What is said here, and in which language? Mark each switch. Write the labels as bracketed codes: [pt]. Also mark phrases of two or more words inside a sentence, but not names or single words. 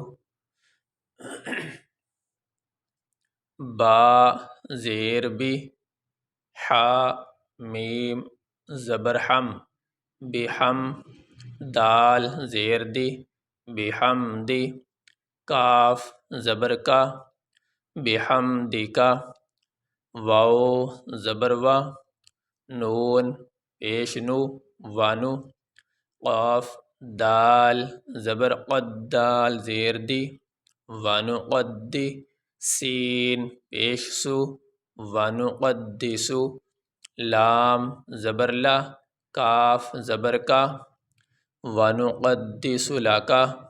[ur] با زیر بی، حا میم زبر حم، بحم دال زیر دی، بحمدی کاف زبر کا، بحمدکا واو زبر وا، نون پیش نو وانو، قاف دال زبر قد دال زیر دی، ونقدی سین پیش سو، ونقدسو لام زبر لا، کاف زبر کا، ونقدس لکا،